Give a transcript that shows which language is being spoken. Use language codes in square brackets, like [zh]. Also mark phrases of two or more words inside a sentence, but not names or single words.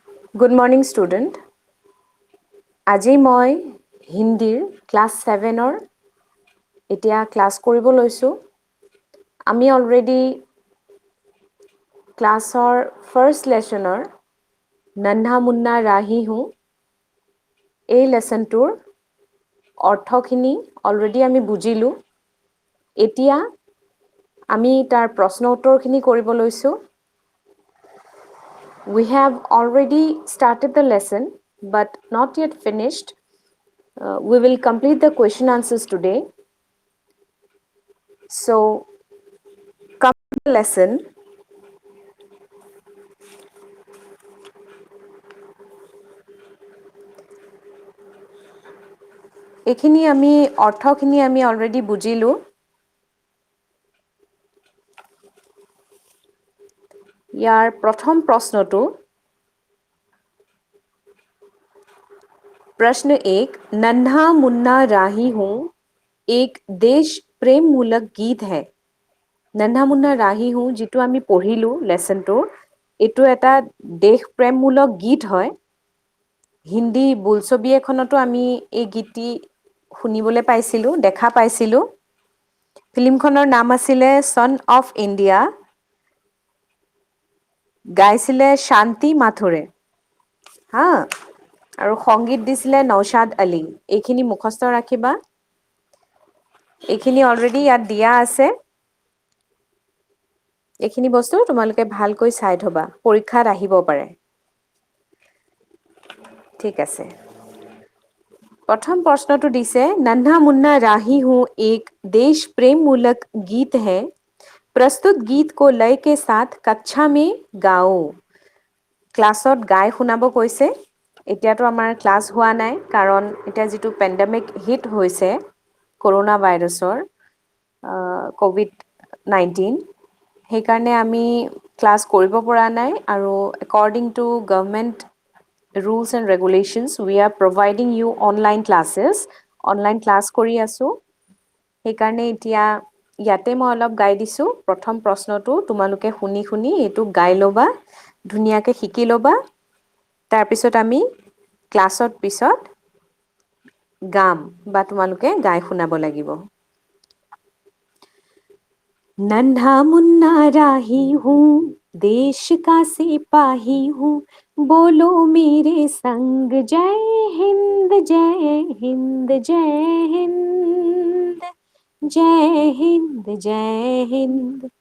[en] Good morning, student. [as] আজি মই হিন্দীৰ ক্লাছ 7ৰ এতিয়া ক্লাছ কৰিব লৈছোঁ। আমি অলৰেডি ক্লাছৰ [en] first lessonৰ [hi] नन्हा मुन्ना राही हूँ [as] এই লেচনটোৰ অৰ্থখিনি অলৰেডি আমি বুজিলোঁ। এতিয়া আমি তাৰ প্ৰশ্ন উত্তৰখিনি কৰিব লৈছোঁ। [en] We have already started the lesson but not yet finished. We will complete the question answers today. So, come to the lesson. [as] এইখিনি আমি অৰ্থখিনি আমি অলৰেডি বুজিলোঁ। ইয়াৰ প্ৰথম প্ৰশ্নটো [hi] प्रश्न 1 नन्हा मुन्ना राही हूँ एक देश प्रेम मूलक गीत है। नन्हा मुन्ना राही हूँ [as] যিটো আমি পঢ়িলোঁ লেসনটো এটো এটা দেশ প্ৰেমমূলক গীত হয়। হিন্দী বোলছবি এখনতো আমি এই গীতটি শুনিবলৈ পাইছিলোঁ, দেখা পাইছিলোঁ। ফিল্মখনৰ নাম আছিলে সন অফ ইণ্ডিয়া। গাইছিলে শান্তি মাথুৰে। হা আৰু সংগীত দিছিলে নৌশাদ আলী। এইখিনি মুখস্থ ৰাখিবা। এইখিনি অলৰেডি ইয়াত দিয়া আছে। এইখিনি বস্তু তোমালোকে ভালকৈ চাই থবা, পৰীক্ষাত আহিব পাৰে। ঠিক আছে। [hi] प्रथम प्रश्न तो दिसे नन्हा मुन्ना राही हूँ एक देश प्रेम मूलक गीत है। प्रस्तुत गीत को लय के साथ कक्षा में गाओ। [as] ক্লাছত গাই শুনাব কৈছে। এতিয়াতো আমাৰ ক্লাছ হোৱা নাই কাৰণ এতিয়া যেটো [en] pandemic hit [as] হৈছে কৰোনা ভাইৰাছৰ COVID-19 সেইকাৰণে আমি ক্লাছ কৰিব পৰা নাই আৰু [en] according to government rules and regulations we are providing you online classes. Online class [as] কৰি আছো। সেইকাৰণে এতিয়া ইয়াতে মই অলপ গাই দিছো। প্ৰথম প্ৰশ্নটো তোমালোকে শুনি শুনি এটো গাই লবা, ধুনিয়াকে শিকি লবা। তাৰ পিছত আমি ক্লাছত পিছত গাম বা তোমালোকে গাই শুনাব লাগিব। [hi] नन्हा मुन्ना राही हूँ देश का सिपाही हूँ बोलो मेरे संग जय हिंद जय हिंद जय हिंद जय हिंद जय हिंद।